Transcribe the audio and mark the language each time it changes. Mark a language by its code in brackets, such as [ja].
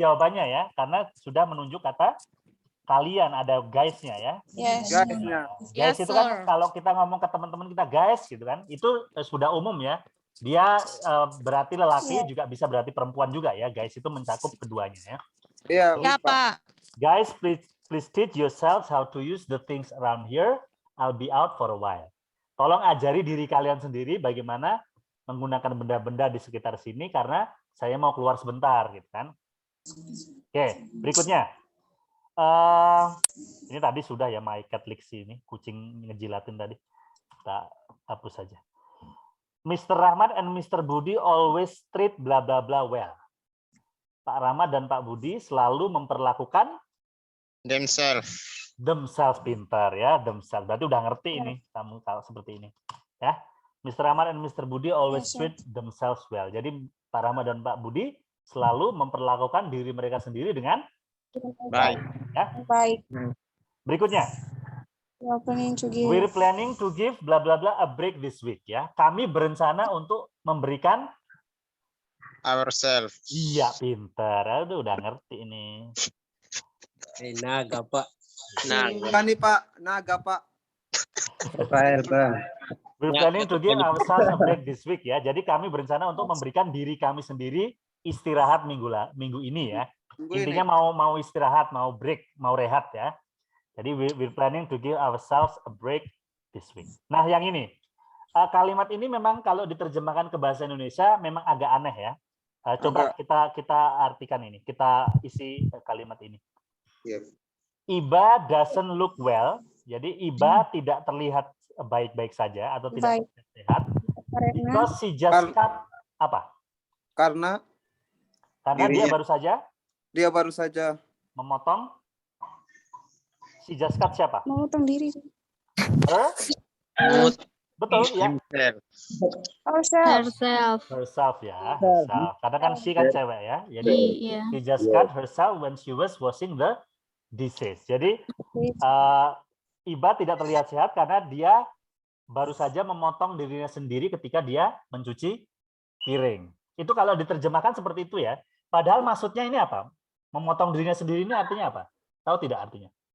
[id] jawabannya ya, karena sudah menunjuk kata kalian, ada guys-nya ya. [en] Yes. [id] Guysnya. [en] Guys Yes, [id] itu kan [en] sir. [id] kalau kita ngomong ke teman-teman kita guys gitu kan, itu sudah umum ya. Dia berarti lelaki juga bisa berarti perempuan juga ya. Guys itu mencakup keduanya ya. Iya, Ya, Pak. [en] Guys, please teach yourselves how to use the things around here. I'll be out for a while. [id] Tolong ajari diri kalian sendiri bagaimana menggunakan benda-benda di sekitar sini karena saya mau keluar sebentar gitu kan. Oke, berikutnya. Ini tadi sudah ya my cat licks ini, kucing ngejilatin tadi. Kita hapus saja. Mr. Rahmat and Mr. Budi [en] always treat bla bla bla well. [id] Pak Rahmat dan Pak Budi selalu memperlakukan themselves, pintar ya, themselves. Berarti udah ngerti ini kamu kalau seperti ini. [en] Ya. Mr. Rahmat and Mr. Budi always Yes, sir. treat themselves well. [id] Jadi Pak Rahmat dan Pak Budi selalu memperlakukan diri mereka sendiri dengan baik. Ya. Baik. Berikutnya, [en] We are planning to give. we're planning to give bla bla bla a break this week ya. [id] Kami berencana untuk memberikan [en] Ourselves. [id] iya pintar. Aduh, udah ngerti ini. Naga, Pak. Nah, Bukan nih Pak, naga Pak. [en] We're planning to give ourselves a break this week ya. [id] Jadi kami berencana untuk memberikan diri kami sendiri istirahat minggu ini ya. Tunggu Intinya mau istirahat, mau break, mau rehat ya. Jadi [en] we're planning to give ourselves a break this week. [id] Nah, yang ini. Kalimat ini memang kalau diterjemahkan ke bahasa Indonesia memang agak aneh ya. Coba kita artikan ini. Kita isi kalimat ini. Iya. [en] Iba doesn't look well. [id] Jadi Iba tidak terlihat baik-baik saja atau tidak Baik. sehat. Karena [en] Because she just cut [id] apa? Karena Karena dia dirinya. baru baru saja memotong. [en] She just cut [id] siapa? memotong diri. [en] Her? [id] Betul ya. [en] Ourselves. [id] Herself ya. Herself. Karena kan she kan cewek ya. [en] Jadi she just cut herself when she was washing the dishes. [id] Jadi Iba tidak terlihat sehat karena dia baru saja memotong dirinya sendiri ketika dia mencuci piring. Itu kalau diterjemahkan seperti itu ya. Padahal maksudnya ini apa? Memotong dirinya sendiri ini artinya apa? Tahu tidak artinya?